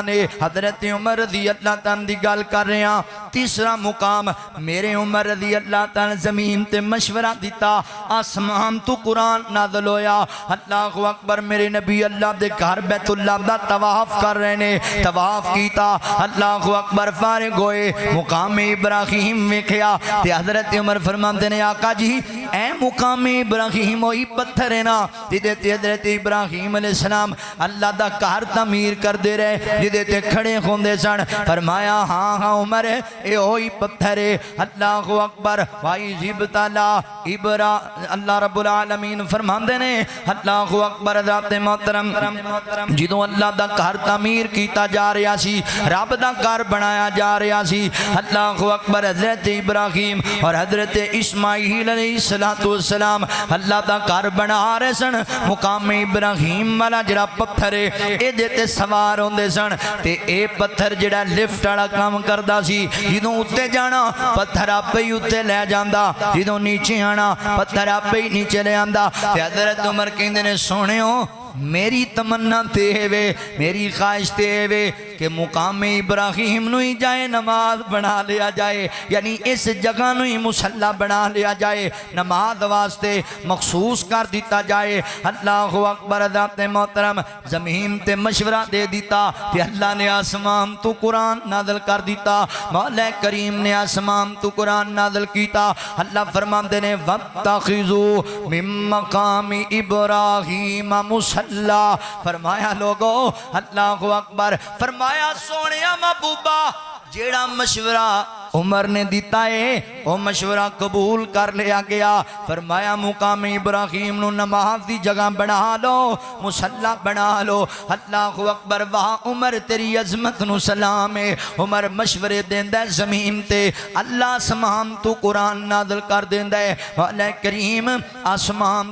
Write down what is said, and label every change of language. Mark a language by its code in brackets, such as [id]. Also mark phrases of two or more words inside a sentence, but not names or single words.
[pa] نے حضرت عمر [ar] رضی اللہ تعالی [pa] دی گل کر رہے ہیں تیسرا مقام میرے عمر [ar] رضی اللہ تعالی [pa] زمین تے مشورہ دیتا آسمان تو قرآن نازل ہویا [ar] اللہ اکبر [pa] میرے نبی اللہ دے گھر بیت اللہ دا طواف کر رہے نے طواف کیتا [ar] اللہ اکبر [pa] فارغ ہوئے مقام ابراہیم ویکھیا تے حضرت عمر فرماندے نے آقا جی اے مقام ابراہیم وہی پتھر ہے نا جدے تے حضرت ابراہیم [ar] علیہ السلام [pa] اللہ دا گھر تعمیر کر دے رہے جدے تے کھڑے ہوندے سن فرمایا ہاں ہاں عمر اے وہی پتھر ہے [ar] اللہ اکبر [pa] بھائی ابتلا [ar] اللہ رب العالمین [pa] فرماندے نے [ar] اللہ اکبر [pa] ذات محترم جدوں اللہ دا گھر تعمیر کیتا جا رہا سی رب دا گھر بنایا جا رہا سی [ar] اللہ اکبر [pa] حضرت ابراہیم اور حضرت اسماعیل [ar] علیہ السلام [pa] اللہ دا گھر بنا رہے سن مقام ابراہیم والا جڑا پتھر ہے اے دیتے سوار ہوندے سن تے اے پتھر جڑا لفٹ والا کام کردا سی جدوں اُتے جانا پتھر آپے ہی اُتے لے جاندا جدوں نیچے آنا پتھر آپے ہی نیچے لے آندا تے حضرت عمر کہندے نے سونےو میری تمنا تے وے میری خواہش تے وے کہ مقام ابراہیم نو ہی جائے نماز بنا لیا جائے یعنی اس جگہ نو ہی مصلی بنا لیا جائے نماز واسطے مخصوص کر دیتا جائے [ar] اللہ اکبر [pa] ذات محترم زمین تے مشورہ دے دیتا کہ اللہ نے آسمان تو قرآن نازل کر دیتا مولا کریم نے آسمان تو قرآن نازل کیتا اللہ فرماندے نے [ar] وَاتَّخِذُوا مِن مَّقَامِ إِبْرَاهِيمَ مُصَلَّى [pa] فرمایا لوگو [ar] اللہ اکبر [pa] فرمایا سونیا محبوبہ جیڑا مشورہ عمر نے دیتا ہے وہ مشورہ قبول کر لیا گیا فرمایا مقام ابراہیم نو نماز دی جگہ بنا لو مصلی بنا لو [ar] اللہ اکبر [pa] وہاں عمر تیری عظمت نو سلام ہے عمر مشورے دیندہ ہے زمین تے اللہ آسمان تو قرآن نازل کر دیندہ ہے مولا کریم آسمان